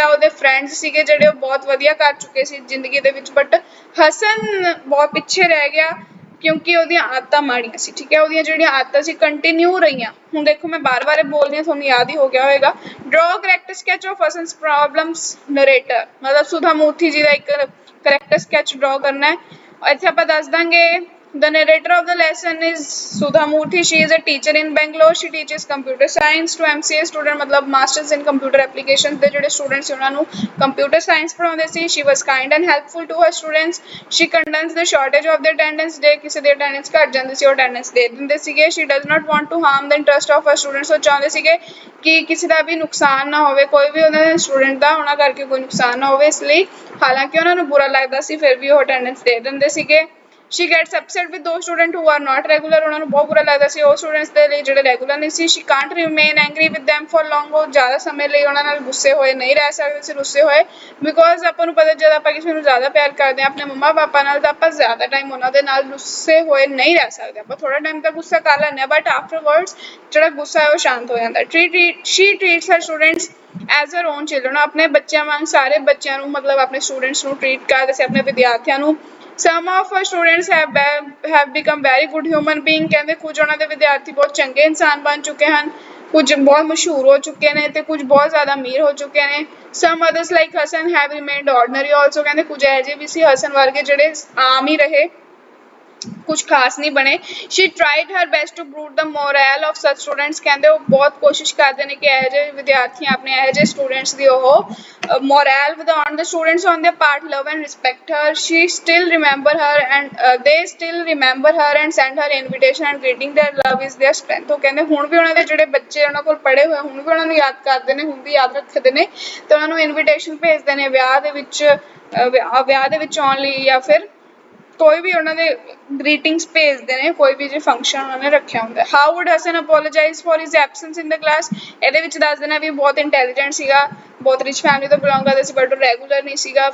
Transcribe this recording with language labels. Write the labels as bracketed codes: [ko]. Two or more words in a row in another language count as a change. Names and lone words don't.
[pa] ਉਹਦੇ ਫਰੈਂਡਸ ਸੀਗੇ ਜਿਹੜੇ ਉਹ ਬਹੁਤ ਵਧੀਆ ਕਰ ਚੁੱਕੇ ਸੀ ਜ਼ਿੰਦਗੀ ਦੇ ਵਿੱਚ, ਬਟ ਹਸਨ ਬਹੁਤ ਪਿੱਛੇ ਰਹਿ ਗਿਆ ਕਿਉਂਕਿ ਉਹਦੀਆਂ ਆਦਤਾਂ ਮਾੜੀਆਂ ਸੀ। ਠੀਕ ਹੈ, ਉਹਦੀਆਂ ਜਿਹੜੀਆਂ ਆਦਤਾਂ ਸੀ ਕੰਟੀਨਿਊ ਰਹੀਆਂ। ਹੁਣ ਦੇਖੋ ਮੈਂ ਬਾਰ-ਬਾਰ ਬੋਲਦੀ ਹਾਂ, ਤੁਹਾਨੂੰ ਯਾਦ ਹੀ ਹੋ ਗਿਆ ਹੋਵੇਗਾ। [en] draw character sketch of Hasan's problems narrator, [pa] ਮਤਲਬ ਸੁਧਾ ਮੂਰਤੀ ਜੀ ਦਾ ਇੱਕ [en] character sketch [pa] ਡਰਾਅ ਕਰਨਾ ਹੈ। ਇੱਥੇ ਆਪਾਂ ਦੱਸ ਦਾਂਗੇ [en] the narrator of the lesson is Sudha Murthy. She is a teacher in Bangalore. She teaches computer science to MCA student, मतलब masters in computer applications [pa] ਦੇ ਜਿਹੜੇ [en] students [pa] ਉਹਨਾਂ ਨੂੰ [en] computer science [pa] ਪੜ੍ਹਾਉਂਦੇ ਸੀ। [en] She was kind and helpful to her students. She condemns the shortage of the attendance. [pa] ਜੇ ਕਿਸੇ ਦੀ attendance ਘੱਟ ਜਾਂਦੀ ਸੀ ਉਹ attendance ਦੇ ਦਿੰਦੇ ਸੀਗੇ। [en] She does not want to harm the interest of her students. [pa] ਉਹ ਚਾਹੁੰਦੇ ਸੀਗੇ ਕਿ ਕਿਸੇ ਦਾ ਵੀ ਨੁਕਸਾਨ ਨਾ ਹੋਵੇ, ਕੋਈ ਵੀ ਉਹਨਾਂ ਦੇ ਸਟੂਡੈਂਟ ਦਾ ਉਹਨਾਂ ਕਰਕੇ ਕੋਈ ਨੁਕਸਾਨ ਨਾ ਹੋਵੇ, ਇਸ ਲਈ ਹਾਲਾਂਕਿ ਉਹਨਾਂ ਨੂੰ ਬੁਰਾ ਲੱਗਦਾ ਸੀ ਫਿਰ ਵੀ ਉਹ attendance ਦੇ ਦਿੰਦੇ ਸੀਗੇ। [en] She gets upset with those students who are not regular. [pa] ਉਹਨਾਂ ਨੂੰ ਬਹੁਤ ਬੁਰਾ ਲੱਗਦਾ ਸੀ ਉਹ ਸਟੂਡੈਂਟਸ ਦੇ ਲਈ ਜਿਹੜੇ ਰੈਗੂਲਰ ਨਹੀਂ ਸੀ। [en] She can't remain angry with them for long. [pa] ਉਹ ਜ਼ਿਆਦਾ ਸਮੇਂ ਲਈ ਉਹਨਾਂ ਨਾਲ ਗੁੱਸੇ ਹੋਏ ਨਹੀਂ ਰਹਿ ਸਕਦੇ ਸੀ, ਰੁੱਸੇ ਹੋਏ, ਬਿਕੋਜ਼ ਆਪਾਂ ਨੂੰ ਪਤਾ ਜਦ ਆਪਾਂ ਕਿਸੇ ਨੂੰ ਜ਼ਿਆਦਾ ਪਿਆਰ ਕਰਦੇ ਹਾਂ ਆਪਣੇ ਮੰਮਾ ਪਾਪਾ ਨਾਲ ਤਾਂ ਆਪਾਂ ਜ਼ਿਆਦਾ ਟਾਈਮ ਉਹਨਾਂ ਦੇ ਨਾਲ ਰੁੱਸੇ ਹੋਏ ਨਹੀਂ ਰਹਿ ਸਕਦੇ। ਆਪਾਂ ਥੋੜਾ ਟਾਈਮ ਤਾਂ ਗੁੱਸਾ ਕਰ ਲੈਂਦੇ ਹਾਂ, [en] but afterwards [pa] ਜਿਹੜਾ ਗੁੱਸਾ ਹੈ ਉਹ ਸ਼ਾਂਤ ਹੋ ਜਾਂਦਾ। [en] She treats her students as her own children. [pa] ਆਪਣੇ ਬੱਚਿਆਂ ਵਾਂਗ ਸਾਰੇ ਬੱਚਿਆਂ ਨੂੰ ਮਤਲਬ ਆਪਣੇ ਸਟੂਡੈਂਟਸ ਨੂੰ ਟਰੀਟ ਕਰਦੇ ਸੀ, ਆਪਣੇ ਵਿਦਿਆਰਥੀਆਂ ਨੂੰ। [en] Some of our students have become very good human being. [pa] ਕਹਿੰਦੇ ਕੁਝ ਉਹਨਾਂ ਦੇ ਵਿਦਿਆਰਥੀ ਬਹੁਤ ਚੰਗੇ ਇਨਸਾਨ ਬਣ ਚੁੱਕੇ ਹਨ, ਕੁਝ ਬਹੁਤ ਮਸ਼ਹੂਰ ਹੋ ਚੁੱਕੇ ਨੇ ਤੇ ਕੁਝ ਬਹੁਤ ਜ਼ਿਆਦਾ ਅਮੀਰ ਹੋ ਚੁੱਕੇ ਨੇ। [en] Some others like Hasan have remained ordinary also. [pa] ਕਹਿੰਦੇ ਕੁਝ ਇਹੋ ਜਿਹੇ ਵੀ ਸੀ ਹਸਨ ਵਰਗੇ ਜਿਹੜੇ ਆਮ ਹੀ ਰਹੇ, ਕੁਝ ਖਾਸ ਨਹੀਂ ਬਣੇ। [en] She tried her best to improve the morale of such students. [pa] ਕਹਿੰਦੇ ਉਹ ਬਹੁਤ ਕੋਸ਼ਿਸ਼ ਕਰਦੇ ਨੇ ਕਿ ਇਹੋ ਜਿਹੇ ਵਿਦਿਆਰਥੀ ਆਪਣੇ ਇਹੋ ਜਿਹੇ ਸਟੂਡੈਂਟਸ ਦੀ ਉਹ morale ਵਧਾਉਣ। [en] The students on their part love and respect her. She still remember her and they still remember her and send her invitation and greeting. Their love is their strength. [pa] ਉਹ ਕਹਿੰਦੇ ਹੁਣ ਵੀ ਉਹਨਾਂ ਦੇ ਜਿਹੜੇ ਬੱਚੇ ਉਹਨਾਂ ਕੋਲ ਪੜ੍ਹੇ ਹੋਏ ਹੁਣ ਵੀ ਉਹਨਾਂ ਨੂੰ ਯਾਦ ਕਰਦੇ ਨੇ, ਹੁਣ ਵੀ ਯਾਦ ਰੱਖਦੇ ਨੇ ਤੇ ਉਹਨਾਂ ਨੂੰ ਇਨਵੀਟੇਸ਼ਨ ਭੇਜਦੇ ਨੇ ਵਿਆਹ ਦੇ ਵਿੱਚ ਆਉਣ ਲਈ, ਜਾਂ ਫਿਰ ਕੋਈ ਵੀ ਉਹਨਾਂ ਦੇ ਗ੍ਰੀਟਿੰਗਸ ਭੇਜਦੇ ਨੇ, ਕੋਈ ਵੀ ਜੇ ਫੰਕਸ਼ਨ ਉਹਨਾਂ ਨੇ ਰੱਖਿਆ ਹੁੰਦਾ। [en] how would Hasan apologize for his absence in the class. [pa] ਇਹਦੇ ਵਿੱਚ ਦੱਸ ਦੇਣਾ ਵੀ ਬਹੁਤ ਇੰਟੈਲੀਜੈਂਟ ਸੀਗਾ, ਬਹੁਤ [en] rich family [pa] ਤੋਂ ਬਿਲੋਂਗ ਕਰਦਾ ਸੀ, ਬਟ ਉਹ ਰੈਗੂਲਰ ਨਹੀਂ ਸੀਗਾ।